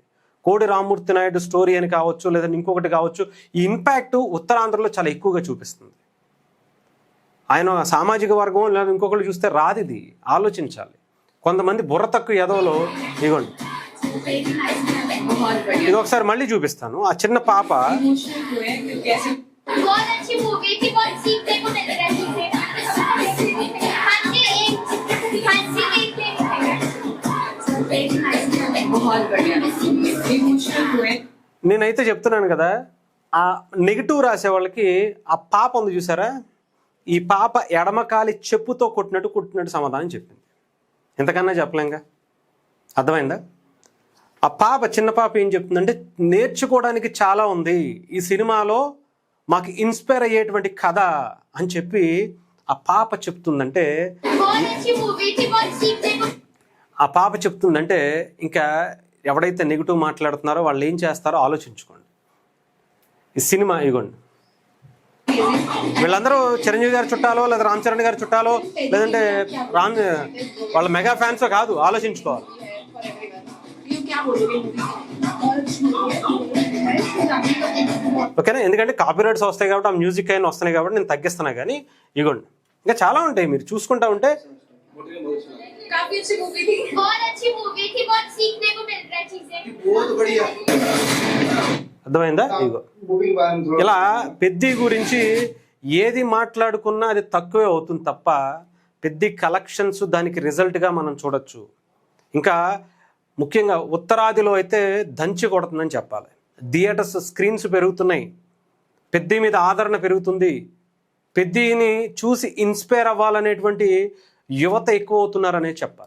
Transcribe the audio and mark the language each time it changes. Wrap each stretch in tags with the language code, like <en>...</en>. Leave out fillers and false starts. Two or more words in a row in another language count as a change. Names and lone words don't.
<te>కోడి రామ్మూర్తి నాయుడు స్టోరీ అని కావచ్చు, లేదా ఇంకొకటి కావచ్చు, ఈ ఇంపాక్ట్ ఉత్తరాంధ్రలో చాలా ఎక్కువగా చూపిస్తుంది. ఆయన సామాజిక వర్గం లేదా ఇంకొకళ్ళు చూస్తే రాదు. ఇది ఆలోచించాలి. కొంతమంది బుర్ర తక్కువ ఎదవలో ఇవ్వండి</te> <hi>बहुत बढ़िया</hi> <te>ఇది ఒకసారి మళ్ళీ చూపిస్తాను. ఆ చిన్న పాప</te> <hi>इमोशनल हुए कि कैसे बहुत अच्छी मूवी थी, बहुत सीखने को मिल रहा है चीजें। बहुत बढ़िया इमोशनल हुए</hi> <te>నేనైతే చెప్తున్నాను కదా, ఆ నెగిటివ్ రాసే వాళ్ళకి ఆ పాప ఉంది చూసారా, ఈ పాప ఎడమకాలి చెప్పుతో కొట్టినట్టు సమాధానం చెప్పింది. ఎంతకన్నా చెప్పలేంగా, అర్థమైందా? ఆ పాప, చిన్న పాప ఏం చెప్తుందంటే, నేర్చుకోవడానికి చాలా ఉంది ఈ సినిమాలో, మాకు ఇన్స్పైర్ అయ్యేటువంటి కథ అని చెప్పి ఆ పాప చెప్తుందంటే,</te> <hi>बहुत अच्छी मूवी थी, बहुत सीखने को</hi> <te>ఆ పాప చెప్తుందంటే ఇంకా ఎవడైతే నెగిటివ్ మాట్లాడుతున్నారో వాళ్ళు ఏం చేస్తారో ఆలోచించుకోండి. ఈ సినిమా ఇగోండి, వీళ్ళందరూ చిరంజీవి గారి చుట్టాలో లేదా రామ్ చరణ్ గారి చుట్టాలో లేదంటే వాళ్ళ</te> <en>mega fans</en> <te>కాదు, ఆలోచించుకోవాలి.</te> <hi>you क्या बोलोगे</hi> <te>ఓకేనా? ఎందుకంటే కాపీరైట్స్ వస్తాయి కాబట్టి, ఆ మ్యూజిక్ అయినా వస్తున్నాయి కాబట్టి నేను తగ్గిస్తున్నా. కానీ ఇగోండి, ఇంకా చాలా ఉంటాయి, మీరు చూసుకుంటా ఉంటే.</te> <hi>काफी अच्छी मूवी थी बहुत अच्छी मूवी थी, बहुत सीखने को मिल रहा है चीजें। बहुत बढ़िया</hi> <te>అర్థమైందా? ఇగో</te> <hi>मूवी के बारे में थोड़ा</hi> <te>ఇలా పెద్ది గురించి ఏది మాట్లాడుకున్నా అది తక్కువే అవుతుంది తప్ప, పెద్ది కలెక్షన్స్ దానికి రిజల్ట్గా మనం చూడొచ్చు. ఇంకా ముఖ్యంగా ఉత్తరాదిలో అయితే దంచి కొడుతుందని చెప్పాలి.</te> <en>theaters screens</en> <te>పెరుగుతున్నాయి, పెద్ది మీద ఆదరణ పెరుగుతుంది, పెద్దిని చూసి ఇన్స్పైర్ అవ్వాలనేటువంటి యువత ఎక్కువ అవుతున్నారనే చెప్పాలి.</te>